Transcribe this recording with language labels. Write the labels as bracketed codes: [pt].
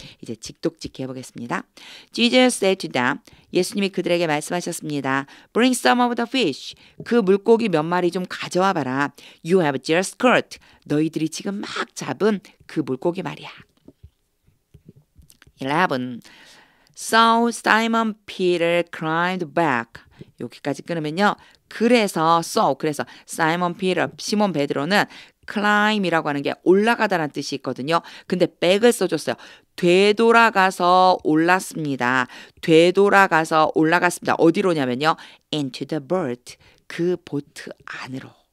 [ko] 이제 직독직해 해보겠습니다. [en] Jesus said to them. [ko] 예수님이 그들에게 말씀하셨습니다. [en] Bring some of the fish. [ko] 그 물고기 몇 마리 좀 가져와 봐라. [en] You have just caught. [ko] 너희들이 지금 막 잡은 그 물고기 말이야. 11. [en] So Simon Peter climbed back. [ko] 여기까지 끊으면요. 그래서 Simon Peter, 시몬 베드로는 climb이라고 하는 게 올라가다라는 뜻이 있거든요. 근데 back을 써줬어요. 되돌아가서 올랐습니다. 되돌아가서 올라갔습니다. 어디로냐면요. [en] into the boat. [ko] 그 보트 안으로.